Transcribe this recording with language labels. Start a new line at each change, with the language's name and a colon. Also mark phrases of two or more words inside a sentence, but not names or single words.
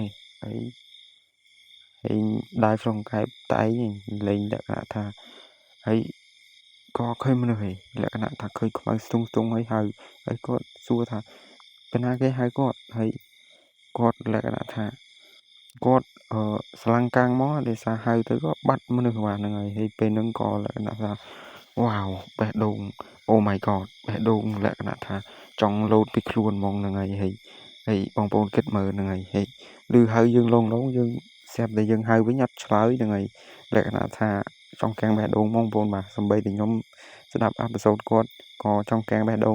Khmer: ដើរឆ្លងកែបតែឯងលេងលក្ខណៈថាហើយក៏ឃើញមនុស្សហើយលក្ខណៈថាឃើញខ្មៅស្ទង់ហើយហៅហើយគាត់សួរថាពីណាគេហៅគាត់ហើយគាត់លក្ខណៈថាគាត់ស្លាំងកាំងមកដោយសារហៅទៅក៏បាត់មនុស្សបាទ ហ្នឹងហើយពេលហ្នឹងក៏លក្ខណៈថាវ៉ាវបេះដូង
English: Oh my god
Khmer: បេះដូងលក្ខណៈថាចង់លោតពីខ្លួនហ្មងហ្នឹងហើយបងប្អូនគិតមើលហ្នឹងហើយឬហៅយើងលងយើងស្រាប់ តែយើងហៅវិញអត់ឆ្លើយហ្នឹងហើយលក្ខណៈថាចង់កាំងបេះដូងបងប្អូនបាទសម្បីតែខ្ញុំស្ដាប់អេពីសូតគាត់ក៏ចង់កាំងបេះដូង